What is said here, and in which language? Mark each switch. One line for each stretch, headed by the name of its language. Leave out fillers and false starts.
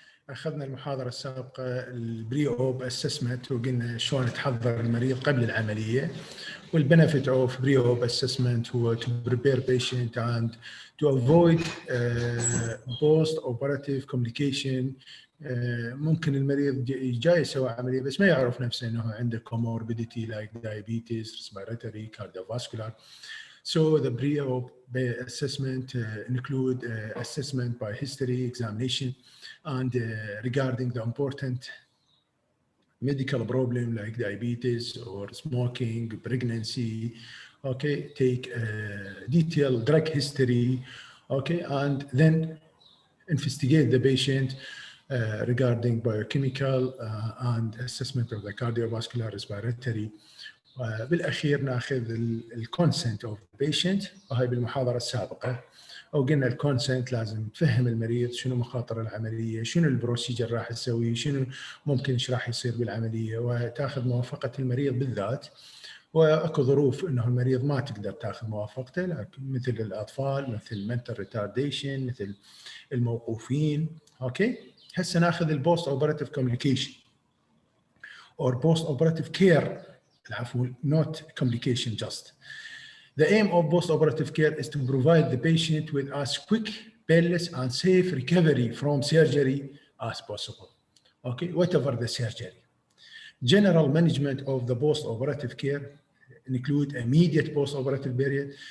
Arabic: اخذنا المحاضره السابقه
English: البري op assessment
Arabic: وقلنا شلون تحضر المريض قبل العمليه،
English: والبنفيت of pre op assessment هو to prepare patient and to avoid post operative complication.
Arabic: ممكن المريض جاي يسوي عمليه بس ما يعرف نفسه انه عنده
English: comorbidity like diabetes, respiratory, cardiovascular. So the pre-op assessment include assessment by history, examination, and regarding the important medical problem like diabetes or smoking, pregnancy. Okay, take detailed drug history. Okay, and then investigate the patient regarding biochemical and assessment of the cardiovascular, respiratory.
Arabic: بالاخير ناخذ
English: الكونسنت of patient,
Arabic: وهي بالمحاضره السابقه وقلنا الكونسنت لازم تفهم المريض شنو مخاطر العمليه، شنو البروسيجر راح تسويه، شنو ممكن ايش راح يصير بالعمليه، وتاخذ موافقه المريض بالذات. واكو ظروف انه المريض ما تقدر تاخذ موافقته، مثل الاطفال، مثل
English: mental retardation،
Arabic: مثل الموقوفين. اوكي، هسه ناخذ
English: البوست operative communication or post operative care.
Arabic: العفو,
English: not complication just. The aim of post-operative care is to provide the patient with as quick, painless, and safe recovery from surgery as possible. Okay, whatever the surgery. General management of the post-operative care include immediate post-operative period.